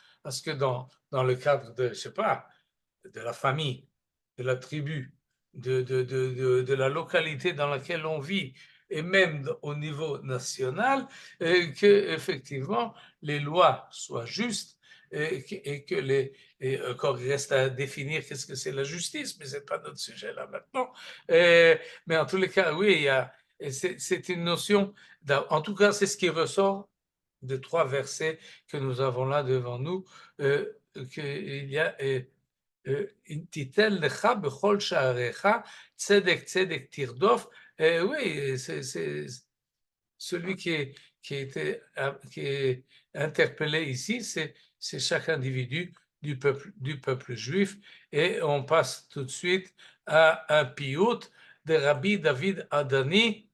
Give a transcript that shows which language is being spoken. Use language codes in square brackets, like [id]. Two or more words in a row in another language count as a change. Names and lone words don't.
[fr] parce que dans le cadre de, je sais pas, de la famille, de la tribu, de la localité dans laquelle on vit, et même au niveau national, que effectivement les lois soient justes et que les et encore il reste à définir qu'est-ce que c'est la justice, mais c'est pas notre sujet là maintenant. Mais en tous les cas, oui, il y a, c'est une notion. En tout cas, c'est ce qui ressort des 3 versets que nous avons là devant nous, qu'il y a [he] תתן לך בכל שעריך, צדק צדק תרדף. [fr] Oui, c'est celui qui est interpellé ici, c'est chaque individu du peuple juif. Et on passe tout de suite à un piyut de Rabbi David Adani.